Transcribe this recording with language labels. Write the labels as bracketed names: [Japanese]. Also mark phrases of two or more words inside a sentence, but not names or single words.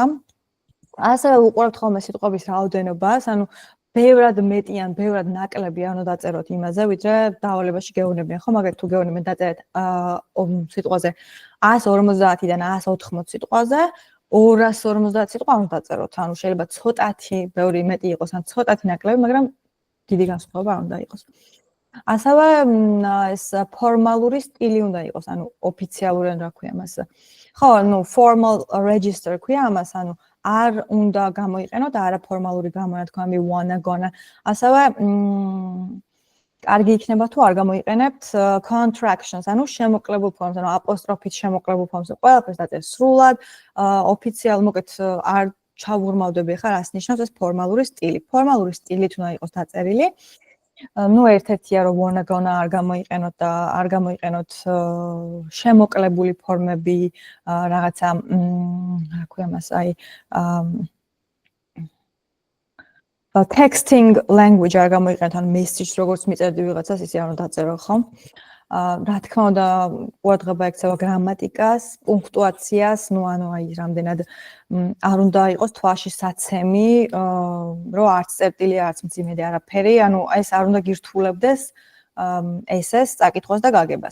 [Georgian] ასევე უყურებთ ხოლმე სიტყვების რაოდენობას, ანუ ბევრად მეტი ან ბევრად ნაკლები არ უნდა დაწეროთ იმაზე, ვიდრე დავალებაში გეუბნებიან, ხო, მაგრამ თუ გეუბნებიან დაწერეთ სიტყვაზე 150-დან 180 სიტყვაზე, 250 სიტყვა არ უნდა დაწეროთ. ანუ შეიძლება ცოტათი ბევრი მეტი იყოს, ან ცოტათი ნაკლები, მაგრამ დიდი განსხვავება არ უნდა იყოს. ასევე ეს ფორმალური სტილი უნდა იყოს, ანუ ოფიციალური რა ქვია მას. ხო, ну [English] formal register [Georgian] ქვია ამას, ანუ არ უნდა გამოიყენოთ არაფორმალური გამონათქვამი [English] wanna gonna. [Georgian] ასევე კარგი იქნება თუ არ გამოიყენებთ contractions, ანუ შემოკლებულ ფორმას, ანუ აპოსტროფით შემოკლებულ ფორმას. ყველაფერს დაწერთ სრულად, ოფიციალ, მოკეთ არ ჩავურმავდები ხარ, რას ნიშნავს ეს ფორმალური სტილი. ფორმალური სტილით უნდა იყოს დაწერილი. ну ერთ-ერთია რომ [English] wanna gonna [Georgian] არ გამოიყენოთ და არ გამოიყენოთ შემოკლებული ფორმები, რაღაცა რა ქვია მას, აი [English] texting language [Georgian] არ გამოიყენოთ, ან message როგორც მიწერდი ვიღაცას, ისე არ უნდა დაწერო, ხო? რა თქმა უნდა, ყურადღება ექცევა გრამატიკას, პუნქტუაციას, ну ანუ აი რამდენად არ უნდა იყოს თვალში საცემი, რომ არც წერტილი, არც მძიმე და არაფერი, ანუ ეს არ უნდა გირთულებდეს ესეს წაკითხვას და გაგებას.